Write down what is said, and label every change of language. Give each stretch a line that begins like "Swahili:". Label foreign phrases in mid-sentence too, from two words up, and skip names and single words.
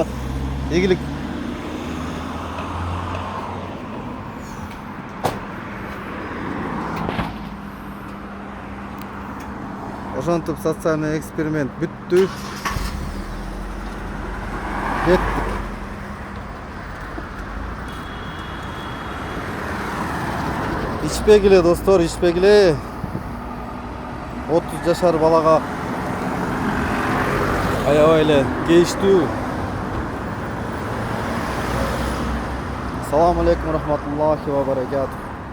Kyrgyz: Ийгилик. Ошентип
Russian: социальный эксперимент
Kyrgyz: бүттү. Кеттик. Ичпегиле достор, ичпегиле. 30 жашар балага аябай эле кейиштүү.
Arabic: السلام عليكم رحمة الله وبركاته.